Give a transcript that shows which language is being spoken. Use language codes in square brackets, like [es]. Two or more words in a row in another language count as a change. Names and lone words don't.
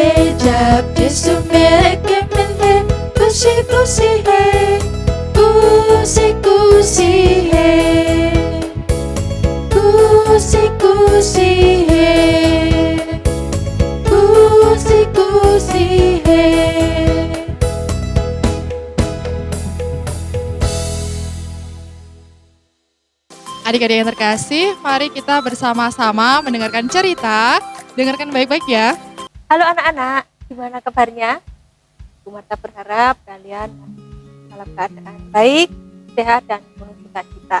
[hi] जब यीशु मेरे में है, खुशी खुशी है, खुशी खुशी है, खुशी खुशी है, खुशी खुशी है. [id] Adik-adik yang terkasih, mari kita bersama-sama mendengarkan cerita. Dengarkan baik-baik ya. Halo anak-anak, gimana kabarnya? Bu Marta berharap kalian dalam keadaan baik, sehat, dan penuh sukacita.